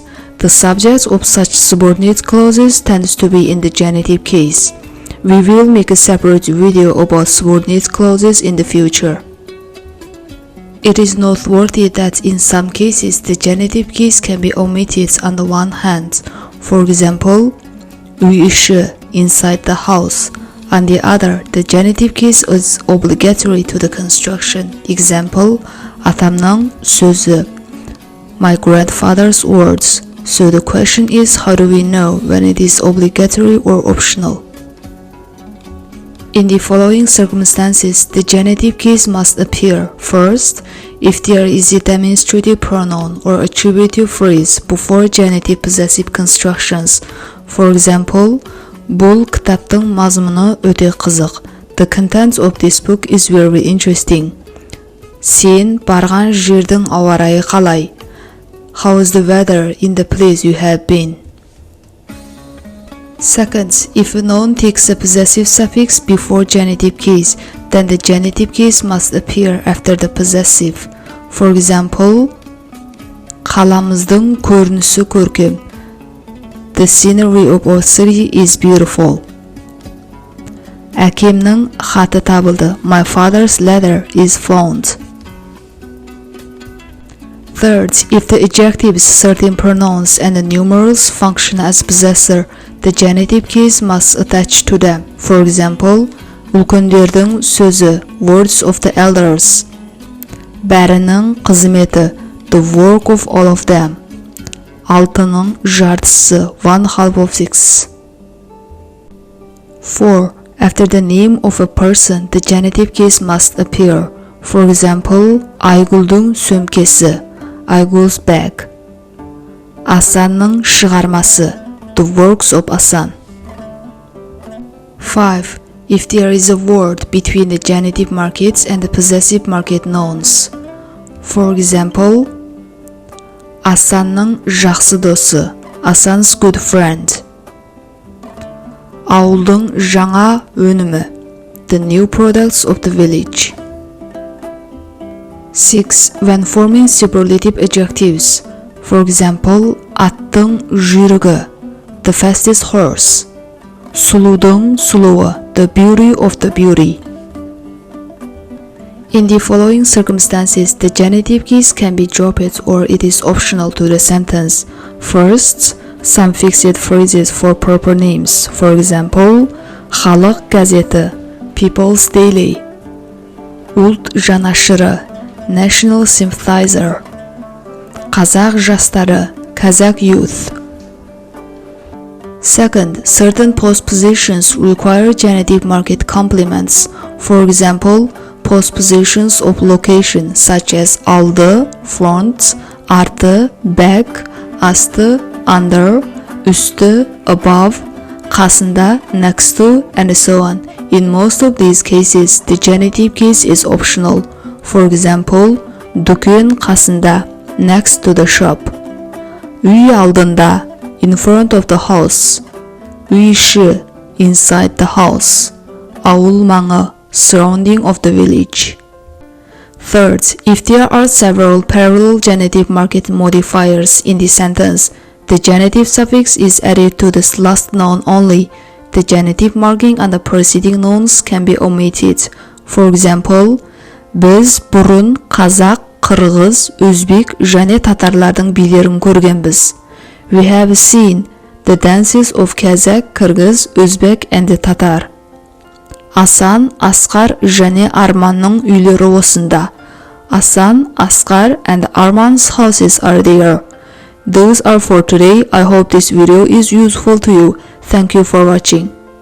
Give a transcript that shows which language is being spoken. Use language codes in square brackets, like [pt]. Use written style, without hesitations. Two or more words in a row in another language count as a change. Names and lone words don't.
[en] The subject of such subordinate clauses tends to be in the genitive case. We will make a separate video about subordinate clauses in the future. It is noteworthy that in some cases the genitive case can be omitted on the one hand. For example, [kk] үй іші, [en] inside the house. On the other, the genitive case is obligatory to the construction. Example, [kk] атамның сөзі, [en] my grandfather's words. So the question is, how do we know when it is obligatory or optional? In the following circumstances, the genitive case must appear. First, if there is a demonstrative pronoun or attributive phrase before genitive possessive constructions. For example, [kk] бұл кітаптың мазмұны өте қызық. [en] The content of this book is very interesting. [kk] Сен барған жердің ауа райы қалай? [en] How is the weather in the place you have been? Second, if a noun takes a possessive suffix before genitive case, then the genitive case must appear after the possessive. For example, [kk] қаламыздың көрінісі көркем. [en] The scenery of our city is beautiful. [kk] Әкемнің хаты табылды. [en] My father's letter is found. Third, if the adjectives, certain pronouns, and the numerals function as possessor, the genitive case must attach to them. For example, [kk] үлкендердің сөзі, [en] words of the elders. [kk] Бәрінің қызметі, [en] the work of all of them. [kk] Алтының жартысы, 1/2 4. [en] After the name of a person, the genitive case must appear. For example, [kk] Айгүлдің сөмкесі, [en] Айгүл's bag. [kk] Асанның шығармасы, [en] the works of Asan. 5. if there is a word between the genitive markets and the possessive market nouns. For example, [kk] Асанның жақсы досы, [en] Asan's good friend. [kk] Ауылдың жаңа өнімі, [en] the new products of the village. 6. When forming superlative adjectives, for example, [kk] аттың жүйрігі, [en] the fastest horse. [kk] Сұлудың сұлуы, [en] the beauty of the beauty. In the following circumstances, the genitive case can be dropped or it is optional to the sentence. First, some fixed phrases for proper names. For example, [kk] халық газеті, People's Daily. Ұлт жанашыры, [en] National Sympathizer. [kk] Қазақ жастары, Kazakh Youth. [en] Second, certain postpositions require genitive market complements. For example, postpositions of location such as aldı, front, arты, back, asты, under, üstü, above, қасында, next to, and so on. In most of these cases, the genitive case is optional. For example, [kk] дүкен қасында, [en] next to the shop. [kk] Үй алдында, [en] in front of the house. [kk] Үй іші, [en] inside the house. [kk] Ауыл маңы, [en] surrounding of the village. Third, if there are several parallel genitive market modifiers in the sentence, the genitive suffix is added to the last noun only. The genitive marking on the preceding nouns can be omitted. For example, [kk] біз бұрын қазақ, қырғыз, өзбек және татарлардың билерін көргенбіз. [en] We have seen the dances of Kazakh, Kyrgyz, Uzbek and the Tatar. [kk] Асан, Асқар және Арманның үйлері осында. [en] Asan, Asqar and Arman's houses are there. Those are for today. I hope this video is useful to you. Thank you for watching.